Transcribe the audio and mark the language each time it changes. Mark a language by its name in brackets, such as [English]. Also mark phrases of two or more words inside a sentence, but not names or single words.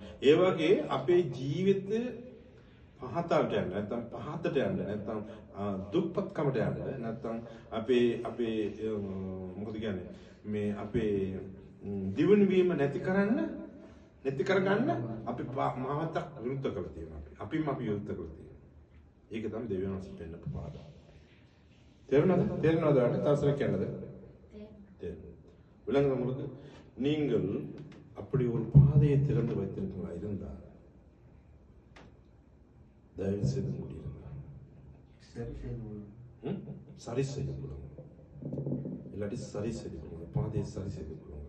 [Sinhala] ඒ වගේ අපේ ජීවිතේ පහතට යන්න නැත්නම් පහතට යන්න නැත්නම් දුක්පත්කමට යන්න නැත්නම් අපේ මොකද කියන්නේ මේ අපේ දිවුණු වීම නැති කරගන්න අපි මහවතක් විරුද්ධ කරලා තියෙනවා. අපි විරුද්ධ කරලා තියෙනවා. ඒක තමයි දෙවියන් වහන්සේ පෙන්නපු පාඩම. තේරුණාද? තවසර කියන්නද? [Tamil] விளங்குதா உங்களுக்கு? நீங்கள் அப்படி ஒரு பாதையை திறந்து வைத்திருக்கீங்களா இருந்தால் தயவு செய்து முடியுங்க. சரி செய்து கொள்ளுங்க. இல்லாட்டி சரி செய்து கொள்ளுங்க. பாதையை சரி செய்து கொள்ளுங்க.